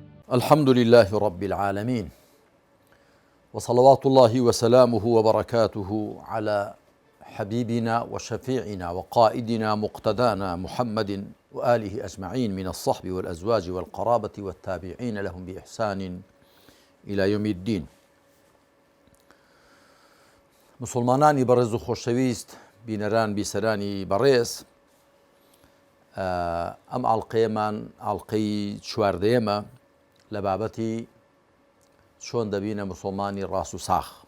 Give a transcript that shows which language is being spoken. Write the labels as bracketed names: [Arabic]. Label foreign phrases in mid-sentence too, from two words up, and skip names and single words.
[Arabic] الحمد لله رب العالمين، وصلوات الله وسلامه وبركاته على حبيبنا وشفيعنا وقائدنا مقتدانا محمد وآله أجمعين من الصحب والأزواج والقرابة والتابعين لهم بإحسان إلى يوم الدين. [Central Kurdish] مسلمانانی بەڕێز و خۆشەویست، بینەران بیسەرانی بەڕێز، ئەم ئاڵقەیەمان ئاڵقەی چواردەیەمە لە بابەتی چۆن دەبینە مسلمانی ڕاست و ساخ.